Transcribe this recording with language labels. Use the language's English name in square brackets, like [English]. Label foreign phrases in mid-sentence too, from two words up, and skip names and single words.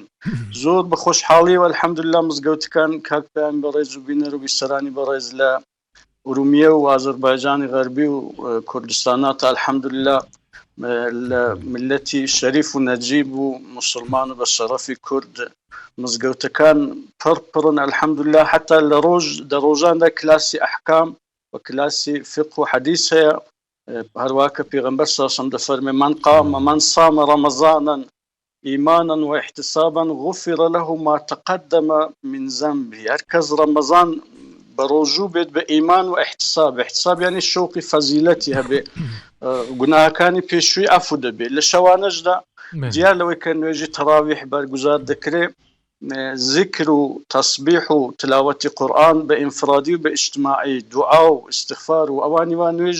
[Central Kurdish] زۆر بە خۆشحاڵی و ئەلحەمدوللا مزگەوتەکان کاکپیان بەڕێز و بینەر و بیسەرانی بەڕێز لە ئورومیە و ئازەربایجانی غەربی و کوردستانات ئەلحەمدوللا لە ملەتی شەریف و نەجیب و موسڵمان و بە شەرەفی کورد مزگەوتەکان پڕن ئەلحەمدوللا حتا لە ڕۆژاندا کلاسی ئەحکام و کلاسی فقه و حەدیث هەیە. هەروەها کە پێغەمبەر ساسم دەفەرمێ [Arabic] من صام رمضانا إيمانا واحتسابا غفر له ما تقدم من ذنبه. [Central Kurdish] هەر کەس ڕەمەزان بەڕۆژوو بێت بە ئیمان و احتساب یعنی شوقی فەزیلەتی هەبێ گوناهەکانی پێشووی ئەفو دەبێت. لە شەوانەشدا دیار لەوەی کە نوێژی تەراویح بەرگوزار دەکرێت ذکر و تەسبیح و تلاوەتی قورئان بە ئینفرادی و بە ئیجتماعی دوعا و استغفار و ئەوانی وا